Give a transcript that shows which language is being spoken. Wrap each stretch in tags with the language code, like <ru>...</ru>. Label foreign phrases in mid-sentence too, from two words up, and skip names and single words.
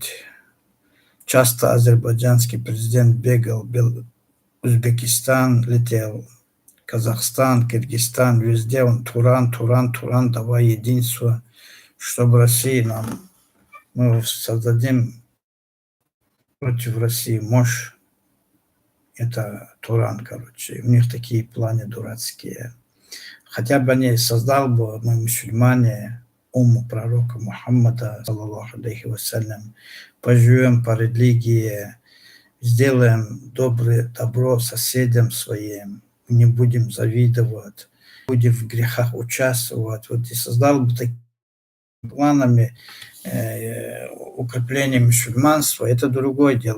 <ru>Часто азербайджанский президент бегал в Узбекистан, летел Казахстан, Киргизстан, везде он Туран, давай единство, чтобы Россия нам, мы создадим против России мощь. Это Туран, короче. У них такие планы дурацкие. Хотя бы они создал бы, мы мусульмане, уму пророка Мухаммада,</ru> <ar>صلى الله عليه وسلم,</ar> <ru>поживем по религии, сделаем добро соседям своим, не будем завидовать, будем в грехах участвовать. Вот и создал бы такими планами укрепления мусульманства, это другое дело.</ru>